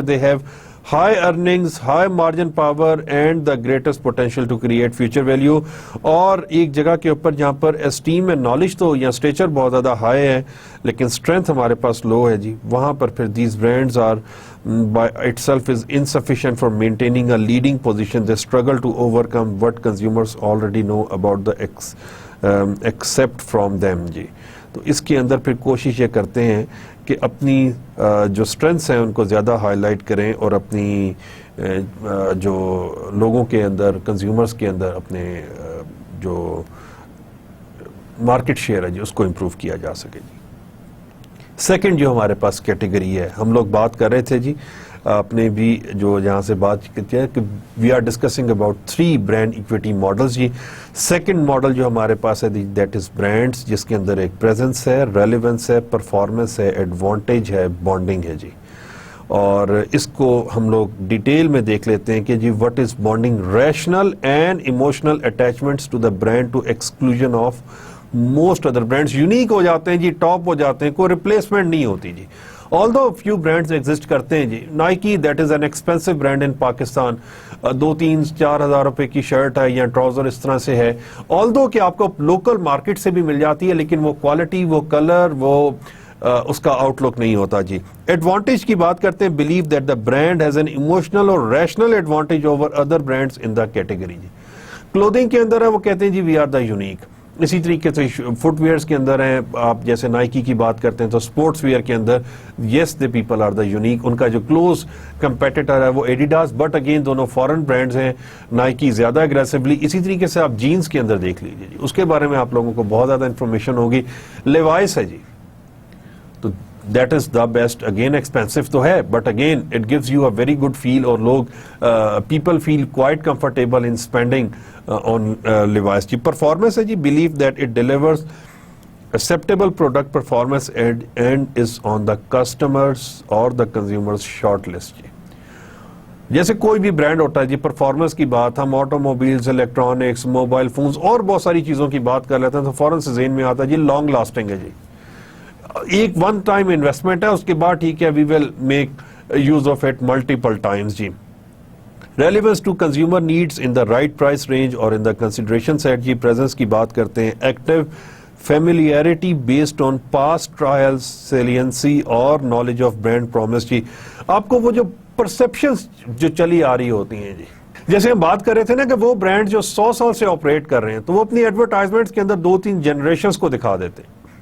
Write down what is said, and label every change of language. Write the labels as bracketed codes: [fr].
[en] They have high earnings, high margin power and the greatest potential to create future value. [ur] اور ایک جگہ کے اوپر جہاں پر اسٹیم اینڈ نالج تو یا اسٹیچر بہت زیادہ ہائی ہے لیکن اسٹرینتھ ہمارے پاس لو ہے جی, وہاں پر پھر [en] These brands are by itself is insufficient for maintaining a leading position. They struggle to overcome what consumers already know about the accept from them جی. [ur] تو اس کے اندر پھر کوشش یہ کرتے ہیں کہ اپنی جو اسٹرینتھس ہیں ان کو زیادہ ہائی لائٹ کریں, اور اپنی جو لوگوں کے اندر, کنزیومرز کے اندر اپنے جو مارکیٹ شیئر ہے جی اس کو امپروو کیا جا سکے جی. سیکنڈ جو ہمارے پاس کیٹیگری ہے, ہم لوگ بات کر رہے تھے جی اپنے بھی جو یہاں سے بات کرتے ہیں کہ [en] we are discussing about 3 brand equity models [ur] جی. Second model جو ہمارے پاس ہے دیٹ از برانڈس, جس کے اندر ایک پریزنس ہے, ریلیونس ہے, پرفارمنس ہے, ایڈوانٹیج ہے, بانڈنگ ہے جی. اور اس کو ہم لوگ ڈیٹیل میں دیکھ لیتے ہیں کہ جی [en] What is bonding. Rational and emotional attachments to the brand to exclusion of most other brands. [ur] Unique ہو جاتے ہیں جی, ٹاپ ہو جاتے ہیں, کوئی ریپلیسمنٹ نہیں ہوتی جی. [en] although few brands exist [ur] کرتے ہیں جی. Nike [en] that is an expensive brand [ur] in Pakistan, 2-3-4 ہزار روپے کی شرٹ ہے یا ٹراؤزر اس طرح سے ہے, although کہ آپ کو لوکل مارکیٹ سے بھی مل جاتی ہے, لیکن وہ کوالٹی, وہ کلر, وہ اس کا آؤٹ لک نہیں ہوتا جی. ایڈوانٹیج کی بات کرتے ہیں, [en] Believe that the brand has an emotional اور rational advantage over other brands in the category جی. [ur] Clothing کے اندر ہے وہ کہتے ہیں جی [en] We are the unique. [ur] اسی طریقے سے فٹ ویئرس کے اندر ہیں, آپ جیسے نائکی کی بات کرتے ہیں تو اسپورٹس ویئر کے اندر [en] Yes the people are the unique. [ur] ان کا جو کلوز کمپیٹیٹر ہے وہ ایڈیڈاس, بٹ اگین دونوں فارن برانڈز ہیں, نائکی زیادہ اگریسولی. اسی طریقے سے آپ جینس کے اندر دیکھ لیجیے جی, اس کے بارے میں آپ لوگوں کو بہت زیادہ انفارمیشن ہوگی. لیوائس ہے جی, تو [en] That is the best. Again expensive تو ہے, but again it gives you a very good feel, اور لوگ people feel quite comfortable in spending on Levi's جی. Performance ہے جی, believe that it delivers acceptable product performance and is on the customers or the consumers short list جی. [ur] جیسے کوئی بھی brand ہوتا ہے جی, performance کی بات ہم auto mobiles, electronics, mobile phones اور بہت ساری چیزوں کی بات کر لیتے ہیں تو فوراً سے ذہن میں آتا ہے جی لانگ لاسٹنگ ہے جی, ایک ون ٹائم انویسٹمنٹ ہے, اس کے بعد ٹھیک ہے [en] we will make use of it multiple times [ur] جی. [en] Relevance to consumer needs in the right price range اور in the consideration set جی. [ur] Presence کی بات کرتے ہیں, [en] Active familiarity based on past trials, salience اور knowledge of brand promise جی. [ur] آپ کو وہ جو پرسپشنز جو چلی آ رہی ہوتی ہیں جی, جیسے ہم بات کر رہے تھے نا کہ وہ برانڈ جو 100 سال سے آپریٹ کر رہے ہیں تو وہ اپنی ایڈورٹائزمنٹس کے اندر 2-3 جنریشنز کو دکھا دیتے ہیں.